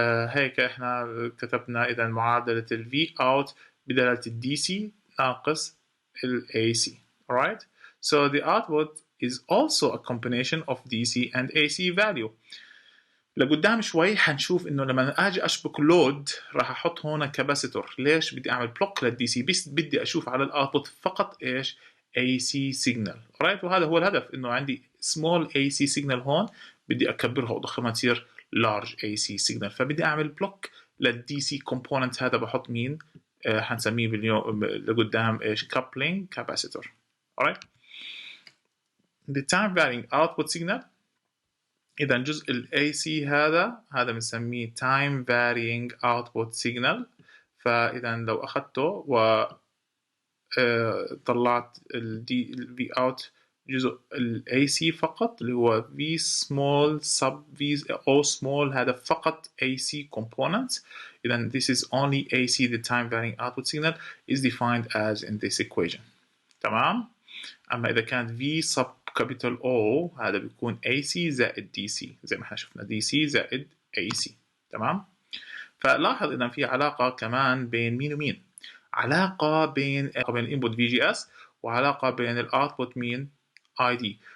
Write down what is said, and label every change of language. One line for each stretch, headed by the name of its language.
Arabic: هيك احنا كتبنا اذا معادلة ال V out بدلالة ال DC ناقص ال AC.
English: alright. So the output is also a combination of DC and AC value.
Arabic: لقدام شوي حنشوف انه لما اجي اشبك لود راح احط هون كاباسيتور. ليش بدي اعمل بلوك للدي سي؟ بس بدي اشوف على الاوتبوت فقط ايش؟ اي سي سيجنال. رايت. وهذا هو الهدف، انه عندي سمول اي سي سيجنال هون بدي اكبرها واضخمها تصير لارج اي سي سيجنال، فبدي اعمل بلوك للدي سي كومبوننت. هذا بحط مين؟ حنسميه باليوم لقدام ايش؟ كابلينج كاباسيتور.
English: alright. the time varying output signal.
Arabic: إذا جزء ال AC هذا بنسميه
English: time varying output signal.
Arabic: فإذا لو أخذته و طلعت ال V out جزء ال AC فقط اللي هو V small sub V O small، هذا فقط AC components. إذا
English: this is only AC. the time varying output signal is defined as in this equation.
Arabic: تمام. أما إذا كان V sub capital O هذا بيكون AC زائد DC، زي ما احنا شفنا DC زائد AC. تمام. فلاحظ إذا في علاقة كمان بين مين ومين، علاقة بين الانبوت في جي اس وعلاقة بين الاوتبوت مين اي دي.